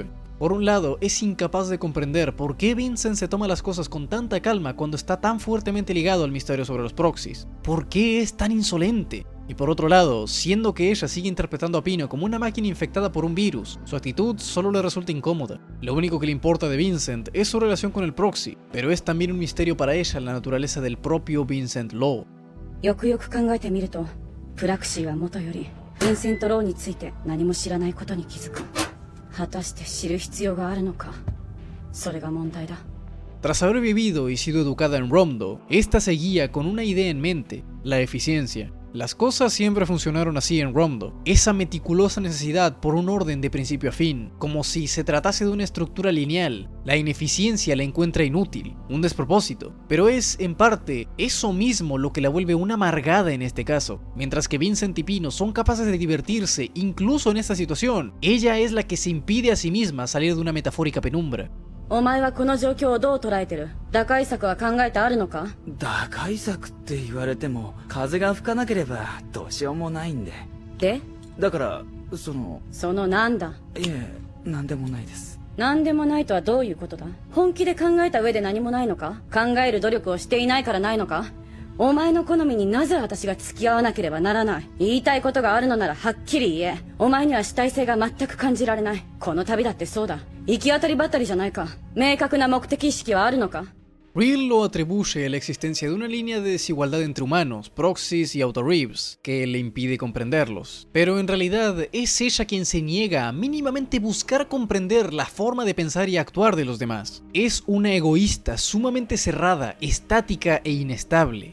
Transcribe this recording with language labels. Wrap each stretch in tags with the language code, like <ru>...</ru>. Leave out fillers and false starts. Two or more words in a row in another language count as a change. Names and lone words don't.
<es>Por un lado, es incapaz de comprender por qué Vincent se toma las cosas con tanta calma cuando está tan fuertemente ligado al misterio sobre los proxies. ¿Por qué es tan insolente? Y por otro lado, siendo que ella sigue interpretando a Pino como una máquina infectada por un virus, su actitud solo le resulta incómoda. Lo único que le importa de Vincent es su relación con el proxy, pero es también un misterio para ella la naturaleza del propio Vincent Law.</es> <ja>よくよく考えてみると、プラクシーは元よりヴィンセント・ローについて何も知らないことに気づく。果たして知る必要があるのか。それが問題だ。</ja> <es>Tras haber vivido y sido educada en Romdo, esta seguía con una idea en mente, la eficiencia. Las cosas siempre funcionaron así en Romdo, esa meticulosa necesidad por un orden de principio a fin, como si se tratase de una estructura lineal. La ineficiencia la encuentra inútil, un despropósito, pero es, en parte, eso mismo lo que la vuelve una amargada en este caso. Mientras que Vincent y Pino son capaces de divertirse incluso en esta situación, ella es la que se impide a sí misma salir de una metafórica penumbra.</es> <ja>お前はこの状況をどう捉えてる？打開策は考えてあるのか？打開策って言われても風が吹かなければどうしようもないんで。で？だからそのなんだ？いえ、なんでもないです。なんでもないとはどういうことだ？本気で考えた上で何もないのか？考える努力をしていないからないのか？お前の好みになぜ私が付き合わなければならない？言いたいことがあるのならはっきり言え。お前には主体性が全く感じられない。この旅だってそうだ。行き当たりばったりじゃないか。明確な目的意識はあるのか？</ja> <es>Real lo atribuye a la existencia de una línea de desigualdad entre humanos, proxies y auto-reeves, que le impide comprenderlos. Pero en realidad es ella quien se niega a mínimamente buscar comprender la forma de pensar y actuar de los demás. Es una egoísta sumamente cerrada, estática e inestable.</es>